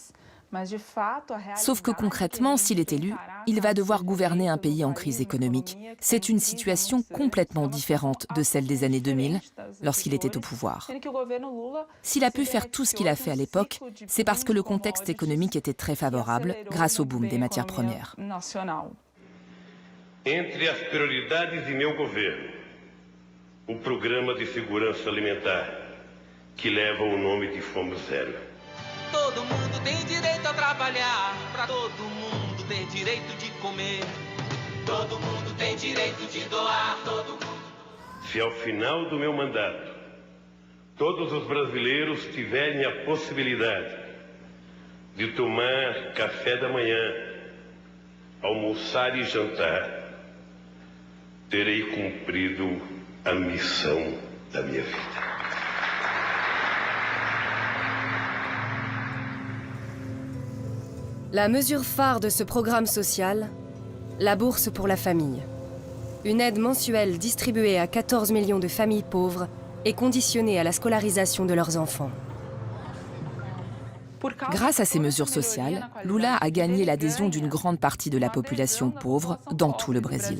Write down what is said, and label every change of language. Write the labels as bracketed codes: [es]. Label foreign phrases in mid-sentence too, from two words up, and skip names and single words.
[fr] Sauf que concrètement, s'il est élu, il va devoir gouverner un pays en crise économique. C'est une situation complètement différente de celle des années 2000, lorsqu'il était au pouvoir. S'il a pu faire tout ce qu'il a fait à l'époque, c'est parce que le contexte économique était très favorable, grâce au boom des matières premières. [pt] Entre as prioridades de meu governo, programa de segurança alimentar, que leva o nome de Fome Zero. Todo mundo tem direito a trabalhar, pra todo mundo ter direito de comer. Todo mundo tem direito de doar, todo mundo. Se ao final do meu mandato todos os brasileiros tiverem a possibilidade de tomar café da manhã, almoçar e jantar, terei cumprido a missão da minha vida. [fr] La mesure phare de ce programme social, la bourse pour la famille. Une aide mensuelle distribuée à 14 millions de familles pauvres et conditionnée à la scolarisation de leurs enfants. Grâce à ces mesures sociales, Lula a gagné l'adhésion d'une grande partie de la population pauvre dans tout le Brésil.